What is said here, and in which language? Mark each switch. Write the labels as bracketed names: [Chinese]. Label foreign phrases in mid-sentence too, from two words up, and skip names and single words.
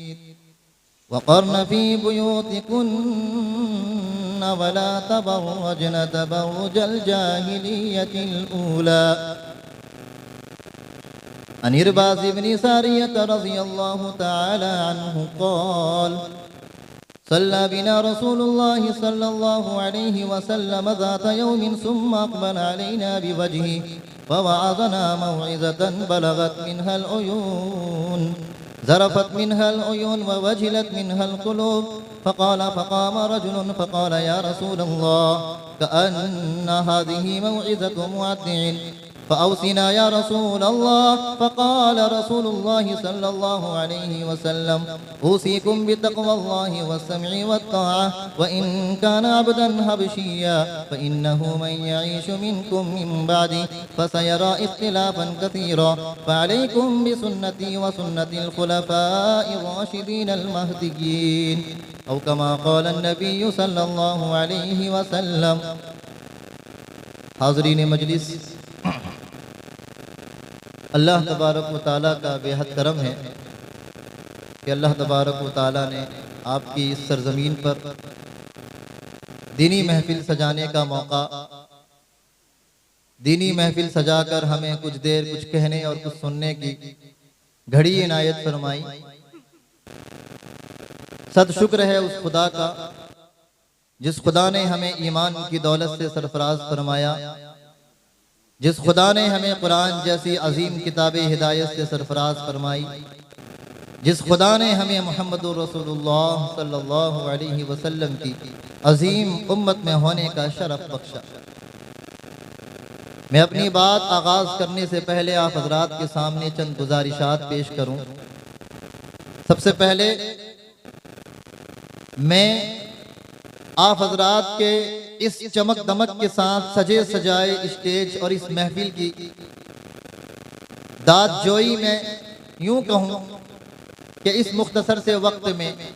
[Arabic] وقرن في بيوتكن ولا تبرجن تبرج الجاهلية الأولى. عن العرباض بن سارية رضي الله تعالى عنه قال صلى بنا رسول الله صلى الله عليه وسلم ذات يوم ثم أقبل علينا بوجهه فوعظنا موعظة بلغت منها العيون ذرفت منها العيون ووجلت منها القلوب. فقام رجل فقال يا رسول الله كأن هذه موعظة مودع فأوصنا يا رسول الله. فقال رسول الله صلى الله عليه وسلم أوصيكم بتقوى الله والسمع والطاعة وإن كان عبدا حبشيا فإنه من يعش منكم من بعدي فسيرى اختلافا كثيرا فعليكم بسنتي وسنة الخلفاء الراشدين المهديين أو كما قال النبي صلى الله عليه وسلم. [Hindi] हाज़रीन मजलिस, [Arabic] الله تبارك وتعالى [Hindi] का बेहद करम है कि [Arabic] الله تبارك وتعالى [Hindi] ने आपकी इस सरज़मीन पर दीनी महफिल सजाने का मौका, दीनी महफिल सजाकर हमें कुछ देर कुछ कहने और कुछ सुनने की घड़ी इनायत फरमाई। सद शुक्र है उस खुदा का जिस खुदा ने हमें ईमान की दौलत से सरफराज फरमाया, जिस खुदा ने हमें कुरान जैसी अजीम किताब हिदायत से सरफराज फरमाई, जिस खुदा ने हमें [Arabic] محمد رسول الله صلى الله عليه وسلم [Hindi] की अजीम उम्मत में होने का शरफ बख्शा। मैं अपनी बात आगाज करने से पहले आप हजरात के सामने चंद गुजारिशात पेश करूं। सबसे पहले मैं आप हजरात के इस चमक दमक के साथ सजे सजाए स्टेज और इस महफिल की दाद जोई में यूं कहूं कि इस मुख्तसर से वक्त में